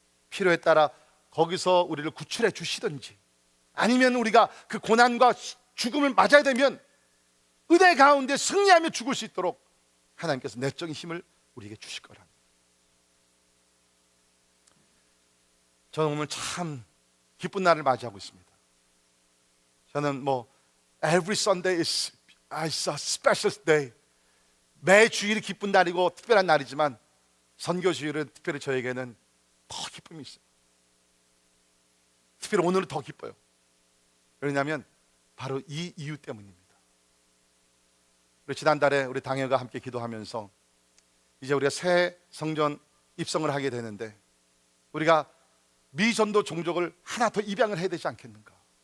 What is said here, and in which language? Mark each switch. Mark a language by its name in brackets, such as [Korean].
[Korean] 필요에 따라 거기서 우리를 구출해 주시든지 아니면 우리가 그 고난과 죽음을 맞아야 되면 은혜 가운데 승리하며 죽을 수 있도록 하나님께서 내적인 힘을 우리에게 주실 거랍니다. 저는 오늘 참 기쁜 날을 맞이하고 있습니다. 저는 뭐 [English] every Sunday is a special day. [Korean] 매 주일이 기쁜 날이고 특별한 날이지만 선교 주일은 특별히 저에게는 더 기쁨이 있어요. 특별히 오늘은 더 기뻐요. 왜냐하면 바로 이 이유 때문입니다. 우리 지난달에 우리 당회가 함께 기도하면서 이제 우리가 새 성전 입성을 하게 되는데 우리가 미전도 종족을 하나 더 입양을 해야 되지 않겠는가.